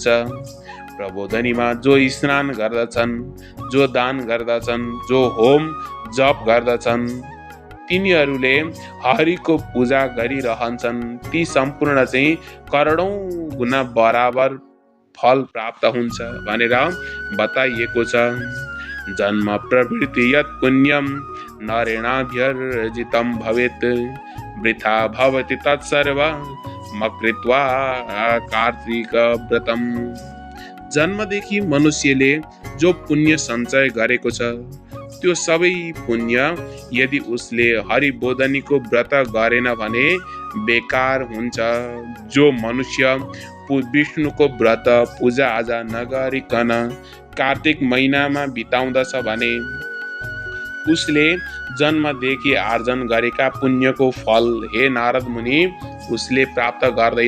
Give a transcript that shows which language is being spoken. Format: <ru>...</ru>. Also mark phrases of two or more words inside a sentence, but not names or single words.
<ne>प्रबोधनीमा जो स्नान गर्दछन्, जो दान गर्दछन्, जो होम जप गर्दछन्, तिनीहरूले हरिको पूजा गरिरहन्छन्। ती सम्पूर्ण चाहिँ करोडौं गुणा बराबर फल प्राप्त हुन्छ भनेर बताइएको छ।</ne> <sa>जन्म प्रवृत्ति यत् पुण्यम नरेणाभ्यर्जितं भवेत् वृथा भवति तत्सर्वं कृत्वा कार्तिक व्रतम।</sa> <ne>जन्मदेखि मनुष्यले जो पुण्य सञ्चय गरेको छ त्यो सबै पुण्य यदि उसले हरिबोधनीको व्रत गरेन भने बेकार हुन्छ। जो मनुष्य विष्णुको व्रत पूजा आजा नगरिकन कार्तिक महिनामा बिताउँदछ भने उसले जन्मदेखि आर्जन गरेका पुण्यको फल हे नारद मुनि उसले प्राप्त गर्दैन।</ne>